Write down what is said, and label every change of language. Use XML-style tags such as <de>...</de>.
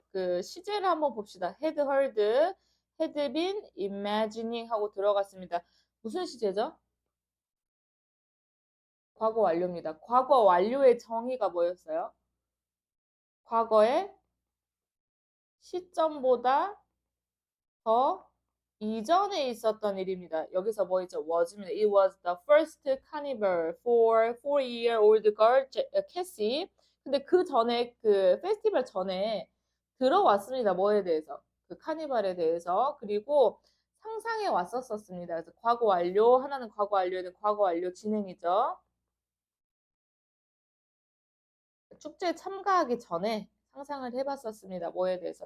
<ko>그 시제를 한번 봅시다. 헤드 헐드, 헤드 빈, 이매지닝 하고 들어갔습니다. 무슨 시제죠? 과거 완료입니다. 과거 완료의 정의가 뭐였어요? 과거의 시점보다 더 이전에 있었던 일입니다. 여기서 뭐 있죠? was입니다.</ko> <en>It was the first carnival for 4-year-old girl Cassie.</en> <ko>근데 그 전에 그 페스티벌 전에 들어왔습니다. 뭐에 대해서? 그 카니발에 대해서. 그리고 상상해 왔었습니다. 그래서 과거 완료, 하나는 과거 완료에는 과거 완료 진행이죠. 축제에 참가하기 전에 상상을 해봤었습니다. 뭐에 대해서?</ko>